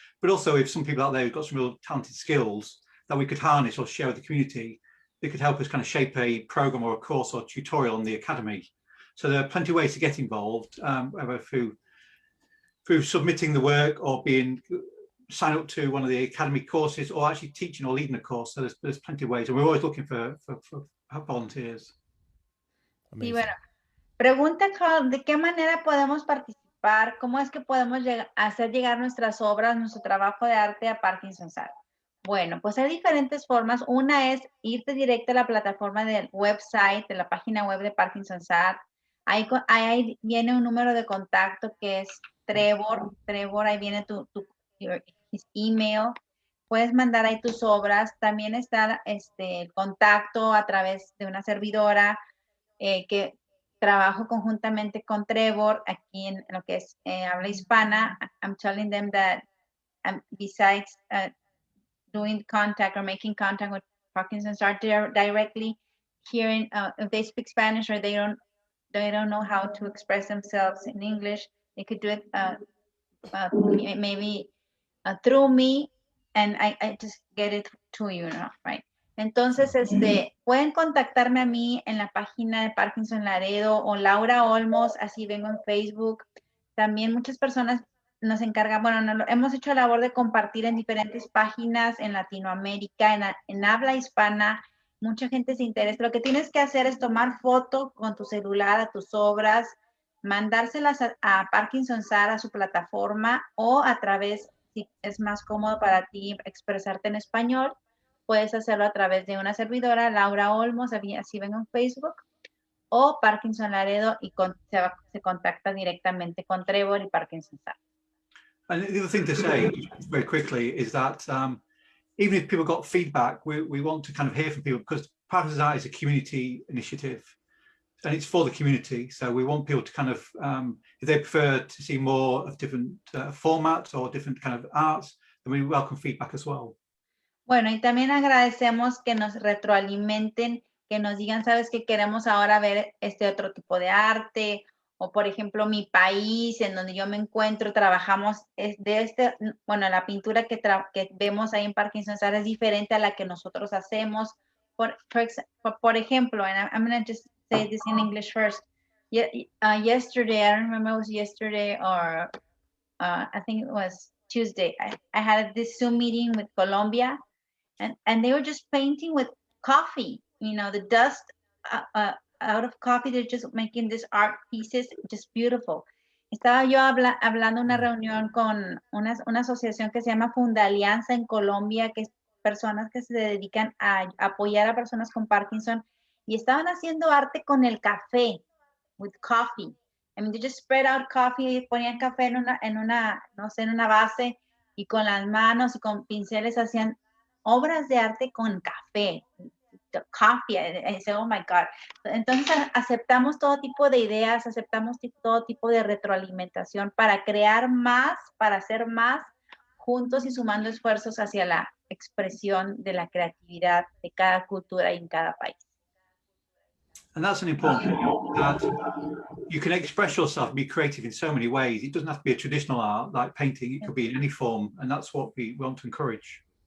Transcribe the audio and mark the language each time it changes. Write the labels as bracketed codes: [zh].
[en] But also, if some people out there who've got some real talented skills that we could harness or share with the community, they could help us kind of shape a program or a course or tutorial on the academy. So there are plenty of ways to get involved, whether through submitting the work or sign up to one of the academy courses or actually teaching or leading a course. So there's plenty of ways, and we're always looking for volunteers. Amazing. [es] Y bueno, pregunta de qué manera podemos participar, cómo es que podemos hacer llegar nuestras obras, nuestro trabajo de arte a Parkinson Art. Bueno, pues hay diferentes formas. Una es irte directo a la plataforma del website, de la página web de Parkinson Art. Ahí viene un número de contacto que es Trevor. Ahí viene [en] his email. [es] Puedes mandar ahí tus obras. También está el contacto a través de una servidora que trabajo conjuntamente con Trevor aquí en lo que es habla hispana. [en] I'm telling them that besides doing contact or making contact with Parkinson Art directly, hearing if they speak Spanish or they don't know how to express themselves in English, they could do it maybe through me, and I just get it to you, right? [es] Entonces, pueden contactarme a mí en la página de Parkinson Laredo o Laura Olmos, así vengo en Facebook. También muchas personas nos encargan, hemos hecho la labor de compartir en diferentes páginas en Latinoamérica, en habla hispana. Mucha gente se interesa. Lo que tienes que hacer es tomar foto con tu celular a tus obras, mandárselas a Parkinson Art, a su plataforma, o a través, si es más cómodo para ti expresarte en español, puedes hacerlo a través de una servidora, Laura Olmos, así vengo en Facebook, o Parkinson Laredo, y se contacta directamente con Trevor y Parkinson Art. [en] And the other thing to say very quickly is that even if people got feedback, we want to kind of hear from people, because Parkinson's Art is a community initiative and it's for the community. So we want people to kind of, if they prefer to see more of different formats or different kind of arts, then we welcome feedback as well. [es] Bueno, y también agradecemos que nos retroalimenten, que nos digan, sabes que queremos ahora ver este otro tipo de arte, o por ejemplo, mi país, en donde yo me encuentro, trabajamos la pintura que vemos ahí en Parkinson Art es diferente a la que nosotros hacemos. Por ejemplo, [en] and I'm going to just say this in English first. Yesterday, I don't remember if it was yesterday or I think it was Tuesday, I had this Zoom meeting with Colombia, and they were just painting with coffee, the dust out of coffee. They're just making these art pieces, just beautiful. [es] Estaba yo hablando una reunión con una asociación que se llama Fundalianza en Colombia, que es personas que se dedican a apoyar a personas con Parkinson, y estaban haciendo arte con el café, [en] with coffee. I mean, they just spread out coffee, [es] ponían café en una base, y con las manos y con pinceles hacían obras de arte con café. [en] The coffee, I say, oh my God. [es] Entonces aceptamos todo tipo de ideas, aceptamos todo tipo de retroalimentación para crear más, para hacer más, juntos y sumando esfuerzos hacia la expresión de la creatividad de cada cultura y en cada país. [en] And that's an important point, that you can express yourself and be creative in so many ways. It doesn't have to be a traditional art like painting, it could be in any form, and that's what we want to encourage.